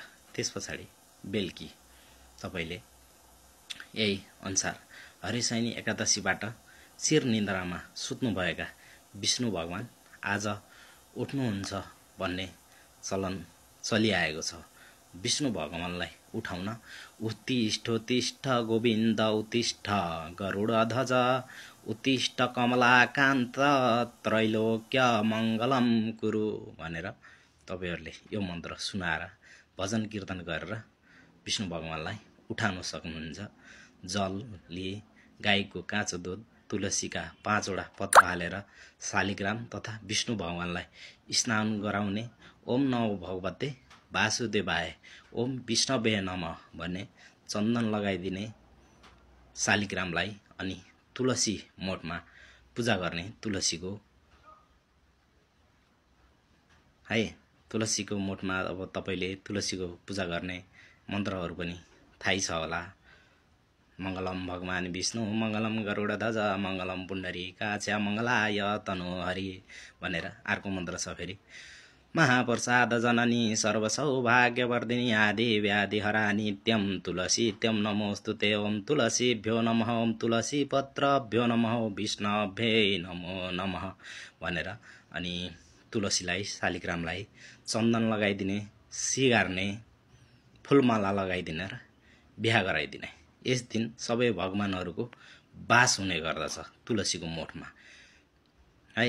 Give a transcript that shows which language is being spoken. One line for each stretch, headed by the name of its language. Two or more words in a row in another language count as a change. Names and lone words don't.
Nepali: त्यसपछाडि बेलुकी तपाईले यही अनुसार हरिशयनी एकादशीबाट चिर निन्द्रामा सुत्नुभएका विष्णु भगवान आज उठ्नुहुन्छ भन्ने चलन चलिआएको छ। विष्णु भगवानलाई उठाउन
Sanskrit: उत्तिष्ठोत्तिष्ठ गोविन्द उत्तिष्ठ गरुडध्वज उत्तिष्ठ कमलाकान्त त्रैलोक्य मङ्गलम कुरु
Nepali: भनेर तपाईहरुले यो मन्त्र सुनाएर भजन कीर्तन गरेर विष्णु भगवानलाई उठाउन सक्नुहुन्छ। जलले गाईको काँचो दुध, तुलसीका 5 वटा पत्र हालेर शालिग्राम तथा विष्णु भगवानलाई स्नान गराउने,
Sanskrit: ओम नमो भगवते वासुदेवाय, ओम विष्णवे नमः
Nepali: भन्ने चन्दन लगाइदिने शालिग्रामलाई अनि तुलसी मोठमा पूजा गर्ने। तुलसीको मोठमा अब तपाईले तुलसीको पूजा गर्ने मन्त्रहरू पनि थाहै छ होला।
Sanskrit: मंगलम भगवान विष्णु, मंगलम गरुडध्वज, मंगलम पुण्डरीकाक्ष, मंगलाय तनोहरि
Nepali: भनेर अर्को मन्त्र छ फेरि
Sanskrit: महाप्रसाद जननी सर्वसौभाग्यवर्धिनी आदि व्याधि हरा नित्यम तुलसीत्यम नमोस्तुते, ओम तुलसीभ्यो नमः, ओम तुलसी पत्रभ्यो नमः, विष्णुभ्ये नमो नमः
Nepali: भनेर अनि तुलसीलाई शालिग्रामलाई चन्दन लगाइदिने, सिगार्ने, फुलमाला लगाइदिने र बिहा गराइदिने। यस दिन सबै भगवानहरुको वास हुने गर्दछ तुलसीको मोठमा है।